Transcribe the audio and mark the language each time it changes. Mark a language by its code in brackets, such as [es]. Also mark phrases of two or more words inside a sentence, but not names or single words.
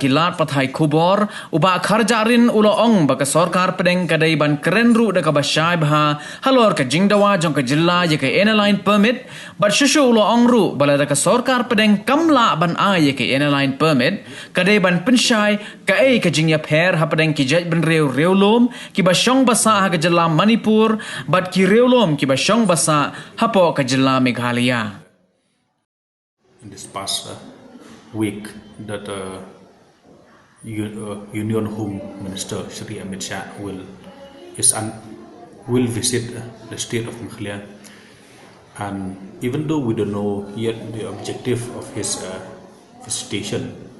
[kha] kilat pathai kubor uba Kharjarin ulo ong baka Sorkar Pdeng kadai ban keren ru da ka Pynshai bha halor ka jingdawa jong ka jilla ye ka [en] inaline permit [kha] bat shushu ulo ong ru bala da ka Sorkar Pdeng kamla ban a ye ka [en] inaline permit [kha] kadai ban Pynshai Kaei ka Jingïapher ha Pdeng ki jaj ban Riewlum ki ba shong basa ha ka jilla Manipur bat ki Riewlum ki ba shong basa hapo ka jilla Meghalaya. [en] In this past week that Union Home Minister Shri Amit Shah will visit the state of Meghalaya, and even though we don't know yet the objective of his visitation,